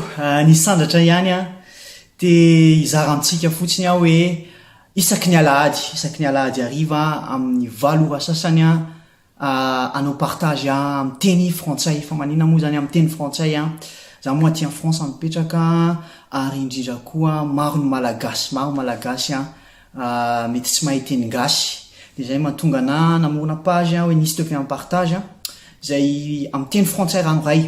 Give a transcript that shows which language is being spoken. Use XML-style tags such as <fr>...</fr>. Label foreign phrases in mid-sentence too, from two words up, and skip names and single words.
<mg>Nisy sandratra ihany a dia hizara amintsika fotsiny aho hoe isaky ny alahady hariva amin'ny 7 ora sasany anao partage amin'ny teny frantsay. Fa maninona moa zany amin'ny teny frantsay za moa aty</mg> <fr>en France</fr> <mg>mipetraka ary indrindra koa maro malagasy mety tsy mahay teny gasy. Dia zay mahatonga ana namorona page hoe</mg> <fr>Nice te fait un partage</fr> <mg>zay amin'ny teny frantsay ranoray.</mg>